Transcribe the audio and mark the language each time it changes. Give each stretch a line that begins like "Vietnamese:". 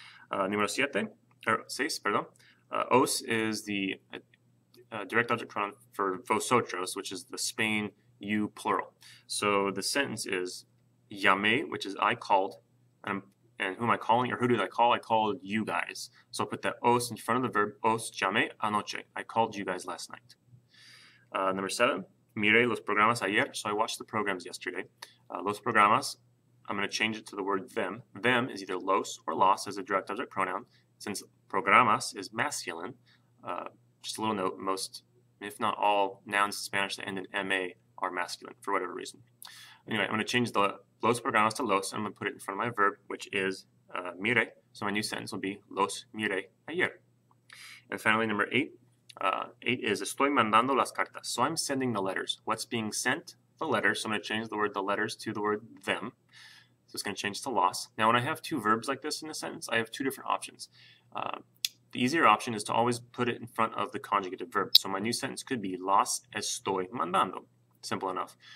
Spanish: Número 6, perdón.
English: Os is the direct object pronoun for vosotros, which is the Spain, you plural. So the sentence is llamé, which is I called, and who am I calling, or who did I call? I called you guys. So I'll put that os in front of the verb.
Spanish: Os llamé anoche.
English: I called you guys last night. Number 7,
Spanish: miré los programas ayer.
English: So I watched the programs yesterday. Los programas, I'm going to change it to the word them. Them is either los or las as a direct object pronoun. Since programas is masculine, just a little note, most, if not all, nouns in Spanish that end in ma are masculine for whatever reason. Anyway, I'm going to change the los programas to los, and I'm going to put it in front of my verb, which is mire. So my new sentence will be
Spanish: los mire ayer.
English: And finally, number 8. 8 is
Spanish: estoy mandando las cartas.
English: So I'm sending the letters. What's being sent? The letters. So I'm going to change the word the letters to the word them. So it's going to change to las. Now, when I have 2 verbs like this in a sentence, I have 2 different options. The easier option is to always put it in front of the conjugative verb. So my new sentence could be
Spanish: las estoy mandando.
English: Simple enough.